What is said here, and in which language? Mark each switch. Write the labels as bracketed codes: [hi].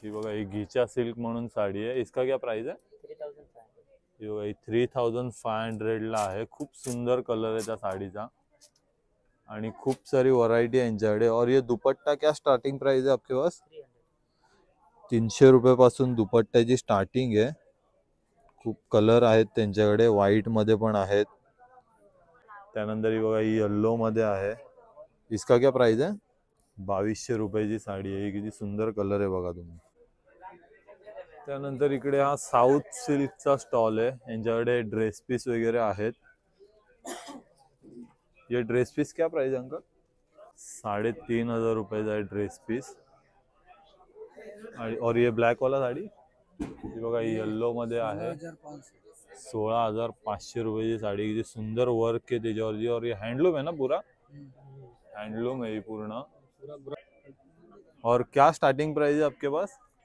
[mr] ही बघा ही गीचा सिल्क म्हणून साडी आहे. [hi] इसका क्या प्राइस है? [mr] 3,500. ही बघा ही 3,500 ला आहे. खूप सुंदर कलर आहे त्या साडीचा आणि खूप सारी व्हरायटी आहे यांच्याकडे. [hi] और ये दुपट्टा क्या स्टार्टिंग प्राइस है आपके पास? [mr] 300 रुपयापासून दुपट्ट्याची स्टार्टिंग आहे. खूप कलर आहेत त्यांच्याकडे. व्हाईट मध्ये पण आहेत. त्यानंतर ही बघा ही येलो मध्ये आहे. [hi] इसका क्या प्राइस है? [mr] 2,200 रुपयाची साडी आहे. किती सुंदर कलर आहे बघा तुम्ही. त्यानंतर इकडे हा साऊथ सिल्कचा स्टॉल आहे. यांच्याकडे ड्रेस पीस वगैरे आहेत. [hi] ये ड्रेस पीस क्या प्राइस है अंकल? [mr] 3,500 रुपयाचा आहे ड्रेस पीस. [hi] और ये ब्लॅक वाला [mr] साडी ही बघा ही येल्लो मध्ये आहे. 16,500 रुपयाची साडी. किती सुंदर वर्क आहे त्याच्यावरती. [hi] और ये हैंडलूम है ना पूरा? हैंडलूम है ये पूर्ण. और क्या स्टार्टिंग प्राइस है आपके पास?